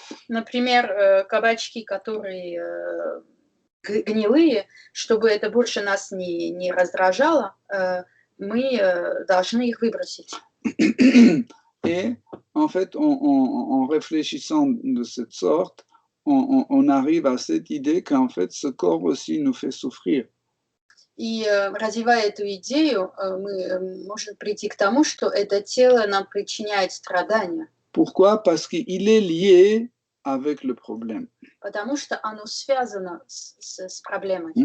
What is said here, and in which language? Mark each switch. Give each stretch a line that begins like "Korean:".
Russian: Например, кабачки, которые гнилые, чтобы это больше нас не раздражало, мы должны их выбросить.
French: Et en fait, en réfléchissant de cette sorte, on arrive à cette idée qu'en fait, ce corps aussi nous fait souffrir.
Russian: И развивая эту идею, мы можем прийти к тому, что это тело нам причиняет страдания.
French: Pourquoi? Parce qu'il est lié avec le problème.
Russian: Потому что оно связано с проблемой.